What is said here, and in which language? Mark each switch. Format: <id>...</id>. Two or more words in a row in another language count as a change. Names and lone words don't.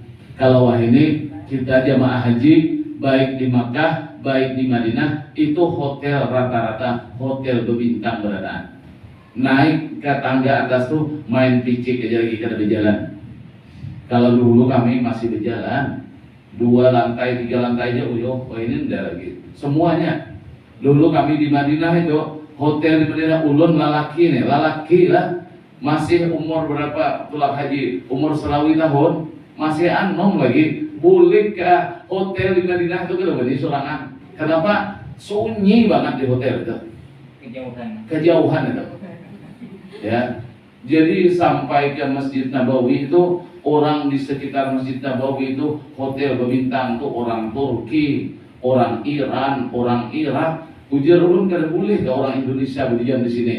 <id>Kalau wah ini kita jamaah haji baik di Makkah, baik di Madinah itu hotel rata-rata hotel berbintang beradaan.</id> <bjn>Naik ke tangga atas tuh main picik aja lagi kada berjalan.</bjn> <id>Kalau dulu kami masih berjalan 2 lantai, 3 lantai aja oh ini enggak lagi.</id> <bjn>Semuanya. Dulu kami di Madinah itu hotel di Madinah ulun lalaki lah. Masih umur berapa tulak haji, umur selawi tahun, masih anom lagi, boleh ke hotel di Madinah itu kalau bani sorangan.</bjn> <id>Kenapa? Sunyi banget di hotel itu. Kejauhan itu. Ya. Jadi sampai ke Masjid Nabawi itu orang di sekitar Masjid Nabawi itu hotel berbintang tuh orang Turki, orang Iran, orang Irak.</id> <bjn>Ujar ulun kada boleh ke orang Indonesia berdiam di sini.</bjn>